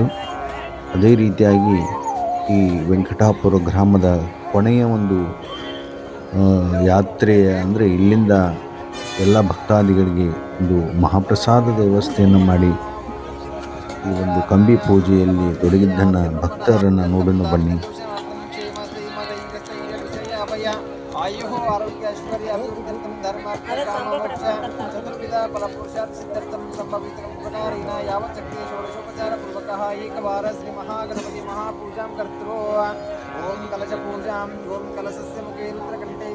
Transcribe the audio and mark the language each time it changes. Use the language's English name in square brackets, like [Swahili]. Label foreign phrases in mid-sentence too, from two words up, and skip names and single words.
[Kannada] ಅದೇ ರೀತಿಯಾಗಿ ಈ ವೆಂಕಟಾಪುರ ಗ್ರಾಮದ ಕೊನೆಯ ಒಂದು ಯಾತ್ರೆ ಅಂದರೆ ಇಲ್ಲಿಂದ ಎಲ್ಲ ಭಕ್ತಾದಿಗಳಿಗೆ ಒಂದು ಮಹಾಪ್ರಸಾದದ ವ್ಯವಸ್ಥೆಯನ್ನು ಮಾಡಿ ಈ ಒಂದು ಕಂಬಿ ಪೂಜೆಯಲ್ಲಿ ತೊಡಗಿದ್ದನ್ನು ಭಕ್ತರನ್ನು ನೋಡೋಣ ಬನ್ನಿ. [Sanskrit] आयुः आरोग्य ऐश्वर्य अभिवृद्ध्यर्थं धर्मार्थ काममोक्ष चतुर्विध फलपुरुषार्थ सिद्ध्यर्थं संभवितं उपकारिणा यावत् शक्ति षोडशोपचारपूर्वकः एकवारं श्री महागणपति महापूजां कर्तृ ओम कलशपूजां ओम कलशस्य मुखे रुद्रकण्ठे